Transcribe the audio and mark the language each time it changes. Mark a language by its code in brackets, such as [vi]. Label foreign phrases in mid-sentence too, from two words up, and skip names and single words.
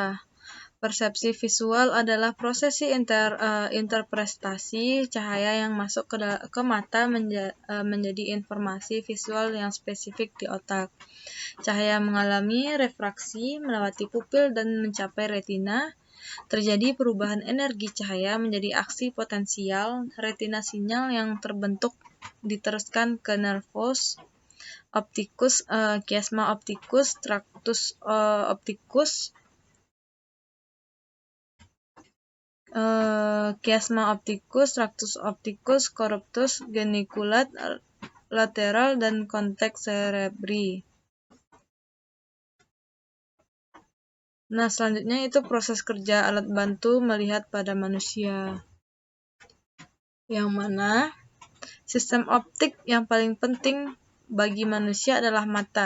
[id] Persepsi visual adalah prosesi interpretasi cahaya yang masuk ke mata menjadi informasi visual yang spesifik di otak. Cahaya mengalami refraksi melewati pupil dan mencapai retina. Terjadi perubahan energi cahaya menjadi aksi potensial. Retina sinyal yang terbentuk diteruskan ke [la] nervus opticus, chiasma opticus, tractus opticus, tractus opticus, corpus geniculat, [id] lateral, dan konteks cerebri. Nah, selanjutnya itu proses kerja alat bantu melihat pada manusia. Yang mana sistem optik yang paling penting bagi manusia adalah mata.